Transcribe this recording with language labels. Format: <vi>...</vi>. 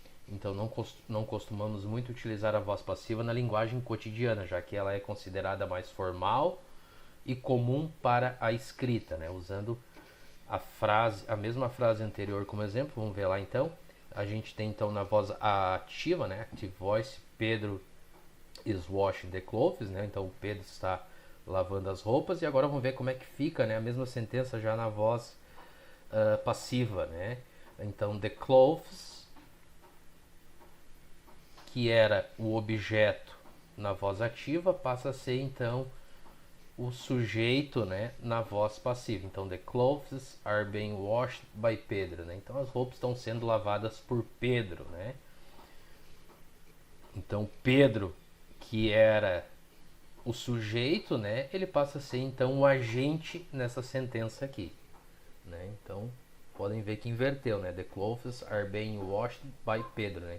<pt>Então não costumamos muito utilizar a voz passiva na linguagem cotidiana, já que ela é considerada mais formal e comum para a escrita, né? Usando a mesma frase anterior como exemplo, vamos ver lá então. A gente tem então na voz ativa, né?</pt> <en>Active voice, Pedro is washing the clothes,</en> <pt>né? Então o Pedro está lavando as roupas. E agora vamos ver como é que fica, né? A mesma sentença já na voz passiva, né? Então the clothes, que era o objeto na voz ativa, passa a ser então o sujeito, né, na voz passiva. Então</pt> <en>the clothes are being washed by Pedro,</en> <pt>né? Então as roupas estão sendo lavadas por Pedro, né? Então Pedro, que era o sujeito, né, ele passa a ser então o agente nessa sentença aqui, né? Então podem ver que inverteu, né?</pt> <en>The clothes are being washed by Pedro, né?</en>